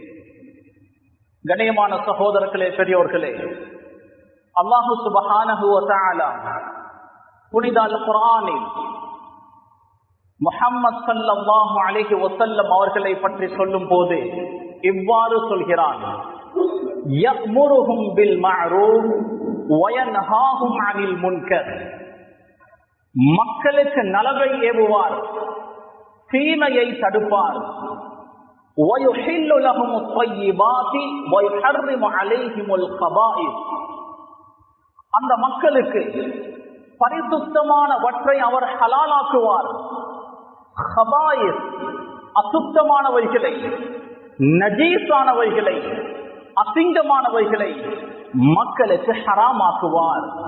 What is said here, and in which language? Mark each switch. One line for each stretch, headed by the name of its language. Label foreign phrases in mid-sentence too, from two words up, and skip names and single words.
Tamil: கண்ணியமான சகோதரர்களே, பெரியோர்களே,
Arabic: الله سبحانه وتعالى
Tamil: புனித அல் குர்ஆனில் முஹம்மது
Arabic: صلى الله عليه وسلم
Tamil: அவர்களை பற்றி சொல்லும் போது இவ்வாறு சொல்கிறான்:
Arabic: يأمرهم بالمعروف وينهاهم عن المنكر.
Tamil: மக்களுக்கு நலவை ஏவுவார், தீமையை தடுப்பார்.
Arabic: وَيُحِلُّ لَهُمُ الطَّيِّبَاتِ وَيُحَرِّمُ عَلَيْهِمُ الْخَبَائِثَ.
Tamil: அந்த மக்களுக்கு பரிசுத்தமானவற்றை அவர் ஹலாலாக்குவார். ஹபாயிஸ், அசுத்தமானவைகளை, நஜீஸானவைகளை, அசிங்கமானவைகளை மக்களுக்கு ஹராமாக்குவார்.